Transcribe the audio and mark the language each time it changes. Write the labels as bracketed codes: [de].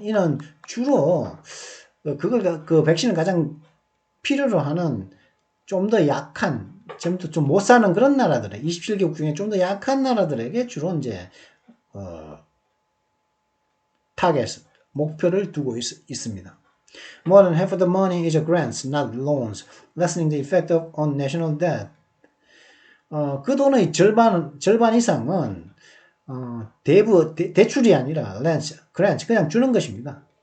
[ko] 이는 주로 그 백신을 가장 필요로 하는 좀 더 약한, 좀 못 사는 그런 나라들에 27개국 중에 좀 더 약한 나라들에게 주로 이제 타겟 목표를 두고 있습니다. [en] More than half of the money is grants, not loans, lessening the effect on national debt. [ko] 그 돈의 절반 이상은 대출이 아니라 grants, 그냥 주는 것입니다.